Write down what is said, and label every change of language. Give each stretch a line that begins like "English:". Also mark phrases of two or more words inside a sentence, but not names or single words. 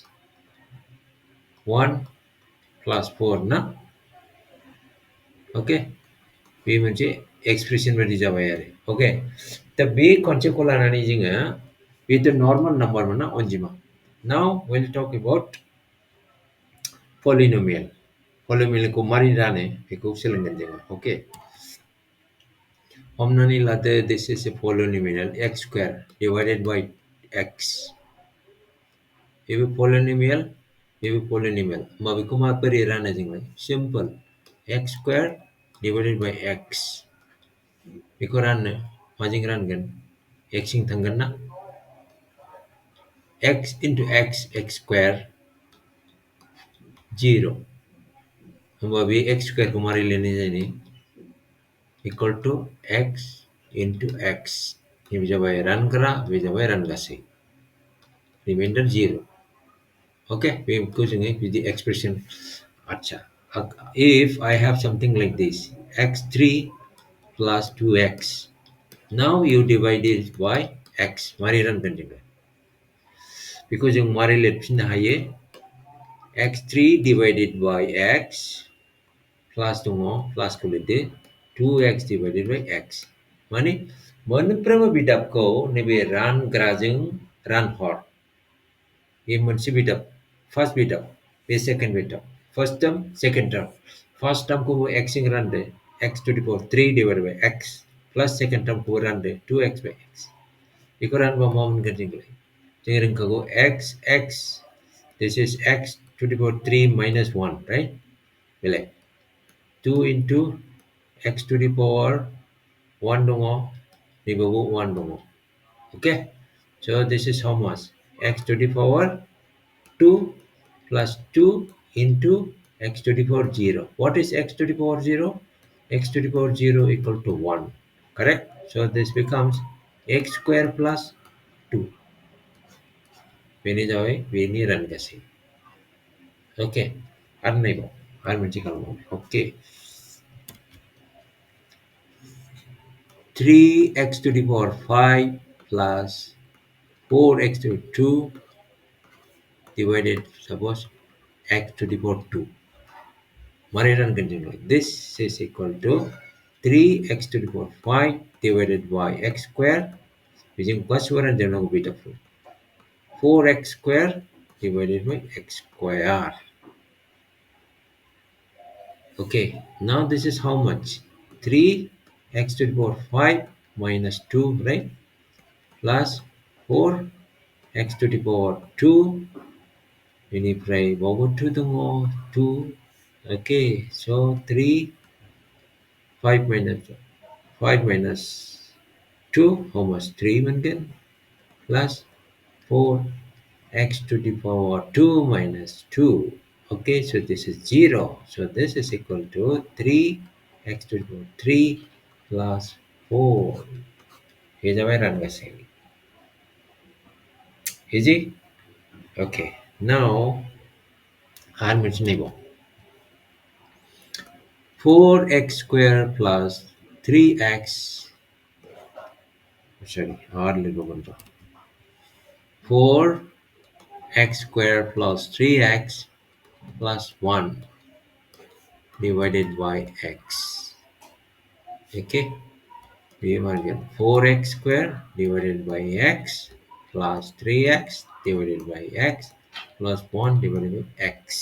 Bodo: 1 प्लास 4 ना ओके बे मोनसे एक्सप्रेसन बायदि जाबाय आरो ओके दा बे कनसेप्टखौ लानानै जोङो बेथ'
English: normal number
Bodo: ना अनजिमा
English: now will talk about polynomial
Bodo: मारै रानो बेखौ सोलोंगोन जोङो ओके हमनानै लादो
English: this is a polynomial x square divided by x
Bodo: बेबो पलिनमियल होमबा बेखौ माबोरै रानो जोंलाय
English: simple x square divided by x
Bodo: बेखौ राननो माजों रानगोन x जों थांगोन ना
English: x into x square
Bodo: 0 होमबा बे x स्क्वायरखौ मारै लिरनाय जायो
English: equal to x into x
Bodo: बे जाबाय रानग्रा बे जाबाय रानगासै रिमाइन्डार 0 ओके बेखौ जोङो बिदि एक्सप्रेसन आच्छा
English: if I have something like this x3 plus 2x now you divide it by x
Bodo: मारै रानगोन जोङो बेखौ जों मारै लिरफिननो हायो
English: x3 divided by x
Bodo: plus दङ प्लासखौ लिरदो
English: 2x divided by x
Bodo: माने मोनफ्रोमबो बिदाबखौ नैबे रानग्राजों रानहर। बे मोनसे बिदाब, फार्स्ट बिदाब, बे सेकेन्ड बिदाब,
English: first term, second term.
Bodo: फार्स्ट टार्मखौबो x जों रानदो,
English: x to the power 3 divided by x, plus second term रानदो 2x by x।
Bodo: बेखौ रानबा मा मोनगोन जोंलाय? जों रोंखागौ
English: x, this is x to the power 3 minus 1, right? बेलाय 2 into x to the power 1
Bodo: दङ, नैबावबो 1 दङ।
English: Okay? So this is how much? X to the power 2 plus 2 into x to the power 0. What is x to the power 0? X to the power 0 equal to 1. Correct? So this becomes x square plus 2.
Bodo: बेनि जाबाय बेनि रानगासै।
English: Okay?
Bodo: आरो नायबाव, आरो मोनसे खालामबाव।
English: Okay? 3x to the power 5 plus 4x to the 2 divided, suppose, x to the power 2.
Bodo: मारै रानगोन जोंलाय?
English: This is equal to 3x to the power 5 divided by x square.
Bodo: बेजों गासिबो रानजोबनांगौ बिदाबखौ।
English: 4x square divided by x square. Okay, now this is how much? 3x to the power 5 minus 2, right? Plus 4x to the power 2.
Bodo: बेनिफ्राय बावबो 2 दङ, 2.
English: Okay, so 5 minus 2, how much? 3 मोनगोन, plus 4x to the power 2 minus 2. Okay, so this is 0. So this is equal to 3x to the power 3 plus 4. Here's our रानगासै. Easy? Okay, now
Bodo: आर मोनसे नायबाव।
English: 4x square plus 3x, sorry,
Bodo: आर लोगो मोनबा
English: 4x square plus 3x plus 1 divided by x. Okay, we mark 4x square divided by x plus 3x divided by x plus 1 divided by x.